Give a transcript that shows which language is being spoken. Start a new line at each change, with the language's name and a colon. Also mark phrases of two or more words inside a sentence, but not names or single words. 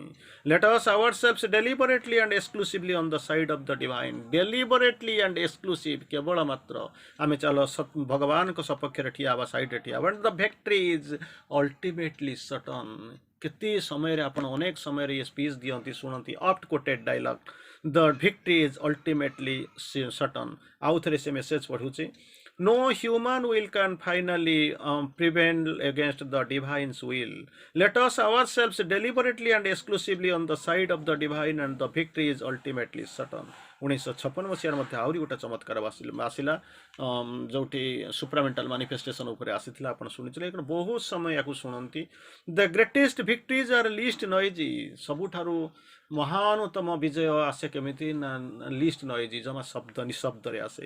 English: Let us ourselves deliberately and exclusively on the side of the divine, deliberately and exclusive,
Odia: କେବଳ ମାତ୍ର ଆମେ ଚାଲ ଭଗବାନଙ୍କ ସପକ୍ଷରେ ଠିଆ ହେବା, ସାଇଡ୍ରେ ଠିଆ ହେବା।
English: The victory is ultimately certain,
Odia: କେତେ ସମୟରେ ଆପଣ ଅନେକ ସମୟରେ ଏ ସ୍ପିଚ୍ ଦିଅନ୍ତି, ଶୁଣନ୍ତି,
English: oft quoted dialogue, The victory is ultimately certain.
Odia: ଆଉ ଥରେ ସେ ମେସେଜ ପଢ଼ୁଛି,
English: no human will can finally prevail against the divine's will. Let us ourselves deliberately and exclusively on the side of the divine and the victory is ultimately certain.
Odia: 1956 ମସିହାରେ ମଧ୍ୟ ଆହୁରି ଗୋଟେ ଚମତ୍କାର ଆସିଲା, ଯେଉଁଠି
English: supramental manifestation
Odia: ଉପରେ ଆସିଥିଲା, ଆପଣ ଶୁଣିଥିଲେ। ବହୁତ ସମୟ ୟାକୁ ଶୁଣନ୍ତି।
English: The greatest victories are least noisy,
Odia: ସବୁଠାରୁ ମହାନତମ ବିଜୟ ଆସେ କେମିତି ନା
English: least noisy,
Odia: ଜମା ନିଶବ୍ଦରେ ଆସେ।